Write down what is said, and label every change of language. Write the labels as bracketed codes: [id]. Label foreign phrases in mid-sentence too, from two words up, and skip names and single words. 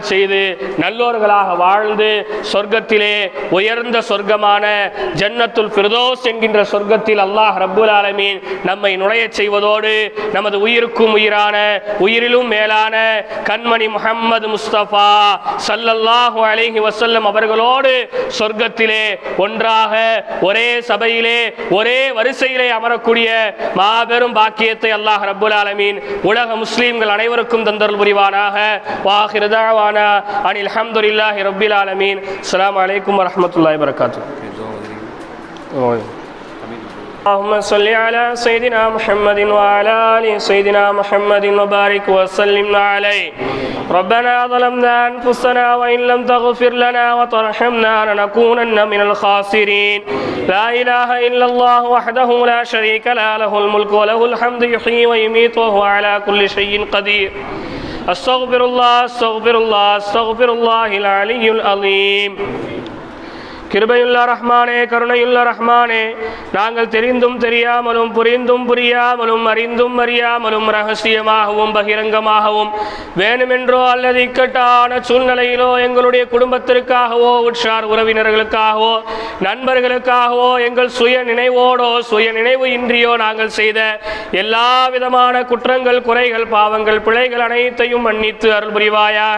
[ta] செய்து நல்லோர்களாக வாழ்ந்து சொர்க்கத்திலே உயர்ந்த சொர்க்கமான ஜன்னத்துல் ஃபிர்தௌஸ் என்கின்ற சொர்க்கத்தில் அல்லாஹ் [ar] رب العالمين [ta] நம்மை நுழைய செய்வதோடு நமது உயிருக்கும் உயிரான உயிரிலும் மேலான கண்மணி முஹம்மது முஸ்தபா [ar] صلى الله عليه وسلم [ta] அவர்களோடு சொர்க்கத்திலே ஒன்றாக ஒரே சபையிலே ஒரே வரிசையிலே அமரக்கூடிய மாபெரும் பாக்கியத்தை அல்லாஹ் [ar] رب العالمين [ta] உலக முஸ்லிம்கள் அனைவருக்கும் தந்தருள் புரிவானாக. [ar] وآخر دعوانا أن الحمد لله رب العالمين. السلام عليكم ورحمة الله وبركاته. اللهم صل على سيدنا محمد وعلى آل سيدنا محمد وبارك وسلم عليه. ربنا ظلمنا أنفسنا وإن لم تغفر لنا وترحمنا لنكونن من الخاسرين. لا إله إلا الله وحده لا شريك له له الملك وله الحمد يحيي ويميت وهو على كل شيء قدير. أستغفر الله أستغفر الله أستغفر الله العلي العظيم. [ta] கிருபையுள்ள ரஹ்மானே, கருணையுள்ள ரஹ்மானே, நாங்கள் தெரிந்தும் தெரியாமலும் புரிந்தும் புரியாமலும் அறிந்தும் அறியாமலும் ரகசியமாகவும் பகிரங்கமாகவும் வேணுமென்றோ அல்லது இக்கட்டான சூழ்நிலையிலோ எங்களுடைய குடும்பத்திற்காகவோ உற்றார் உறவினர்களுக்காகவோ நண்பர்களுக்காகவோ எங்கள் சுய நினைவோடோ சுய நினைவு இன்றியோ நாங்கள் செய்த எல்லா விதமான குற்றங்கள் குறைகள் பாவங்கள் பிழைகள் அனைத்தையும் மன்னித்து அருள் புரிவாயாக.